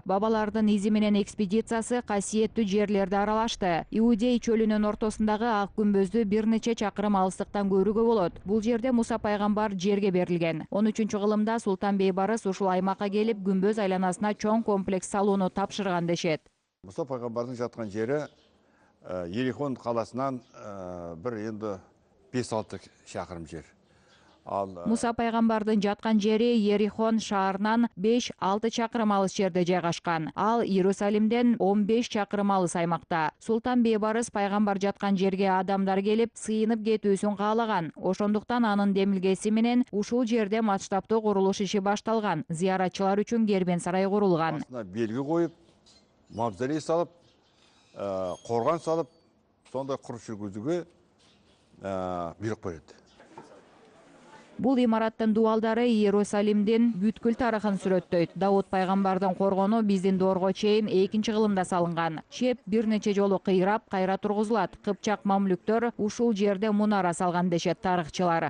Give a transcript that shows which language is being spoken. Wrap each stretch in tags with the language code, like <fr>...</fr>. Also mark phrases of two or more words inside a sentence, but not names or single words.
<ky>Бабалардын изи менен экспедициясы касиеттүү жерлерди аралашты. Иудей чөлүнүн ортосундагы ак күмбөздү бир нече чакырым алыстыктан көрүүгө болот. Бул жерде Муса пайгамбар жерге берилген. 13-кылымда Султан Бейбарыс ушул аймакка келип, күмбөз айланасына чоң комплекс салууну тапшырган дешет. Муса пайгамбардын жаткан жери</ky> <kk>Ерихон қаласынан бір енді 5-6 шақырым жер.</kk> <ky>Муса пайгамбардын жаткан жери Ерихон шаарынан 5-6 чакырым алыс жерде жайгашкан. Ал Иерусалимден 15 чакырым алыс аймакта. Султан Бейбарыс пайгамбар жаткан жерге адамдар келип, сыйынып кетүүсүн каалаган. Ошондуктан анын демилгеси менен ушул жерде масштабтуу курулуш иши башталган. Зыяратчылар үчүн кербен сарай курулган. Белги коюп,</ky> <kk>мавзолей салып, қорған салып, сондай құрып жүргізуге бұйрық береді.</kk> <ky>Бул имараттын дуалдары Иерусалимдин бүткүл тарыхын сүрөттөйт. Дауд пайгамбардын коргону биздин доорго чейин 2-кылымда салынган. Чеп бир нече жолу кыйрап, кайра тургузулат. Кыпчак мамлюктөр ушул жерде мунара салган дешет тарыхчылар.</ky>